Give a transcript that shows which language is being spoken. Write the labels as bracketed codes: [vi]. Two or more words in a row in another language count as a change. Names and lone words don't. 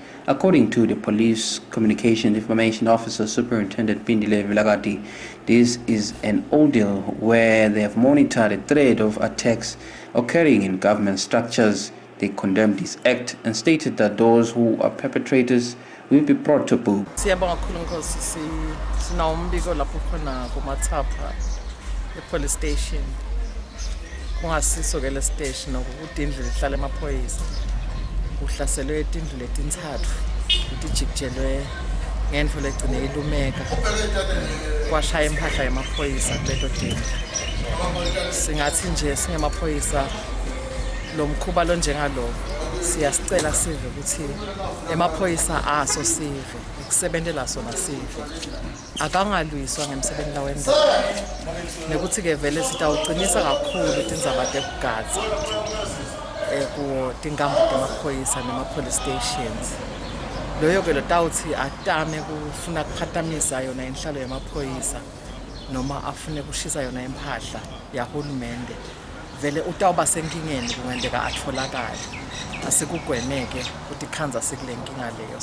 [en] According to the Police Communication Information Officer Superintendent Pindile Vilagati, this is an ordeal where they have monitored the threat of attacks occurring in government structures. They condemned this act and stated that those who are perpetrators will be brought to book. Police station. [ss] Kungasisokela station ukuthi indlu lihlala emaphoyisa kuhlaselwe indlu letintsathu utijikelwe ngendlu legcine ilumeka kwashaya impahla yemaphoyisa kuleto dindlu. Singathi nje singemaphoyisa lo mkhuba lo njengalo siyasicela sive ukuthi emaphoyisa aso sive ukusebenzela sona sive akangalwiswa ngemsebenzi la wenza nekuthi ke vele sitawuqinisa kakhulu tindzaba tebugadzi ku tinkambo temaphoyisa nema-police stations. Loyo ke lotawuthi atame kufuna kuphatamisa yona inhlalo yemaphoyisa noma afune kushisa yona impahla yahulumende vele utawuba senkingeni kungenzeka atholakale. Asikugwemeke ukuthi khanza sikule nkinga leyo.